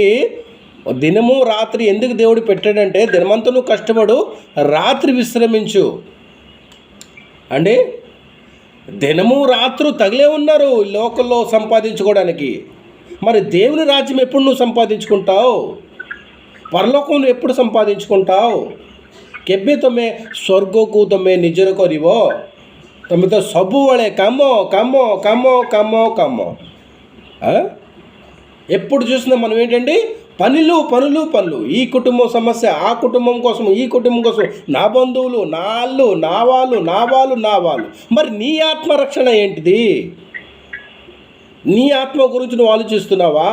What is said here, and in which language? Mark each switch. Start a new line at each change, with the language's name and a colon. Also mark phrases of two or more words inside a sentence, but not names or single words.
Telugu: దినము రాత్రి ఎందుకు దేవుడు పెట్టాడంటే, దినమంతా నువ్వు కష్టపడు, రాత్రి విశ్రమించు అండి. దినము రాత్రు తగిలే ఉన్నారు లోకంలో సంపాదించుకోవడానికి. మరి దేవుని రాజ్యం ఎప్పుడు నువ్వు సంపాదించుకుంటావు? పరలోకం ఎప్పుడు సంపాదించుకుంటావు?
Odia: କେବେ ତମେ ସ୍ୱର୍ଗକୁ ତମେ ନିଜର କରିବ? ତମେ ତ ସବୁବେଳେ କାମ କାମ କାମ କାମ କାମ.
Telugu: ఎప్పుడు చూసినా మనం ఏంటండి, పనులు పనులు పనులు. ఈ కుటుంబం సమస్య, ఆ కుటుంబం కోసం, ఈ కుటుంబం కోసం, నా బంధువులు, నా అల్లు, నా వాళ్ళు, నా వాళ్ళు, నా వాళ్ళు. మరి నీ ఆత్మరక్షణ ఏంటిది? నీ ఆత్మ గురించి నువ్వు ఆలోచిస్తున్నావా?